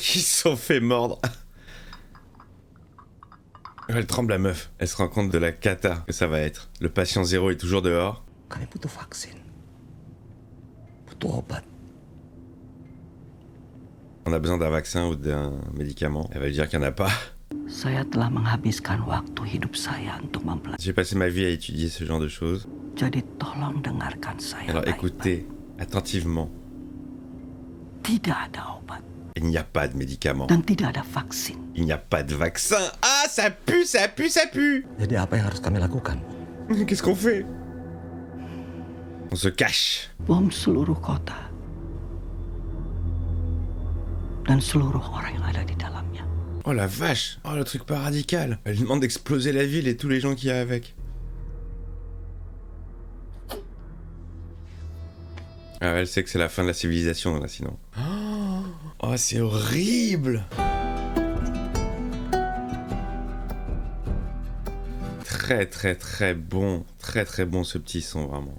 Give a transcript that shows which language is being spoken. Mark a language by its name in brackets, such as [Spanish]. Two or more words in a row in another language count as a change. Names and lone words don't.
[French] Ils se sont fait mordre. Elle tremble, la meuf. Elle se rend compte de la cata que ça va être. Le patient zéro est toujours dehors. On a besoin d'un vaccin ou d'un médicament. Elle va lui dire qu'il n'y en a pas. [Indonesian] Saya telah menghabiskan waktu hidup saya untuk mempelajari. [French] J'ai passé ma vie à étudier ce genre de choses. [Indonesian] Jadi tolong dengarkan saya. [French] Alors écoutez attentivement. [Indonesian] Tidak ada obat. [French] Il n'y a pas de médicament. [Indonesian] Dan tidak ada vaksin. [French] Il n'y a pas de vaccin. Ah, ça pue. [Indonesian] Jadi apa yang harus kami lakukan? [French] Qu'est-ce qu'on fait? On se cache. [Indonesian] Bom seluruh kota. Dan seluruh orang yang ada di dalamnya. [French] Oh la vache. Oh, le truc pas radical. Elle lui demande d'exploser la ville et tous les gens qu'il y a avec. Ah, elle sait que c'est la fin de la civilisation, là, sinon. Oh, c'est horrible. Très bon ce petit son, vraiment.